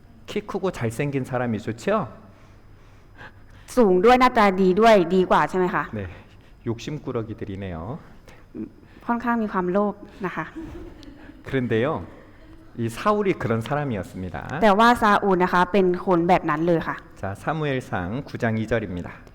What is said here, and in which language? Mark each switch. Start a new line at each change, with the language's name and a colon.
Korean: 키 크고 잘생긴 사람이 좋죠?
Thai: สูงด้วยหน้าตาดีด้วยดีกว่าใช่ไหมคะ
Korean: 네, 욕심꾸러기들이네요.
Thai: ค่อนข้างมีความโลภนะคะ
Korean: 그런데요, 이 사울이 그런 사람이었습니다.
Thai: แต่ว่าซาอูลนะคะเป็นคนแบบนั้นเลยค่ะ
Korean: 자, 사무엘상 9장 2절입니다.